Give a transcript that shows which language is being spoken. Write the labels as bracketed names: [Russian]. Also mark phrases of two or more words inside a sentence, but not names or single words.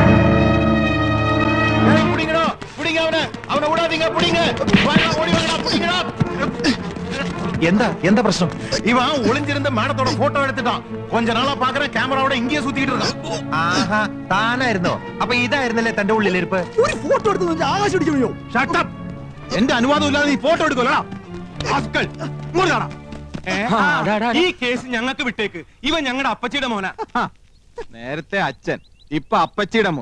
[Tamil] புடிங்கடா, புடிங்க அவனை. அவனை விடாதீங்க, புடிங்க. வாடா, ஓடி வாடா, புடிங்கடா. [Malayalam] എന്താ പ്രശ്നം? [Tamil] இவன் ஒளிஞ்சிருந்த மேடத்தோட போட்டோ எடுத்துட்டான். கொஞ்ச நாளா பாக்குறேன் கேமராவோட இங்கேயே சுத்திட்டு இருக்கான். [Malayalam] ആഹാ, താനായിരുന്നോ? അപ്പൊ ഇതായിരുന്നല്ലേ തന്റെ ഉള്ളിലിരിപ്പ്? ഒരു ഫോട്ടോ എടുത്ത് ആകാശം അടിക്കണോ? [English] shut up. [Malayalam] എന്റെ അനുവാദം ഇല്ലാതെ നീ ഫോട്ടോ എടുക്കലടാ. ആസ്കൽ. ഇങ്ങോട്ട് കാണാ. ഈ കേസ് ഞങ്ങൾക്ക് വിട്ടേക്ക്. ഇവൻ ഞങ്ങളുടെ അപ്പച്ചിയുടെ മോനാ. നേരത്തെ അച്ഛൻ, ഇപ്പൊ അപ്പച്ചിയുടെ മോൻ.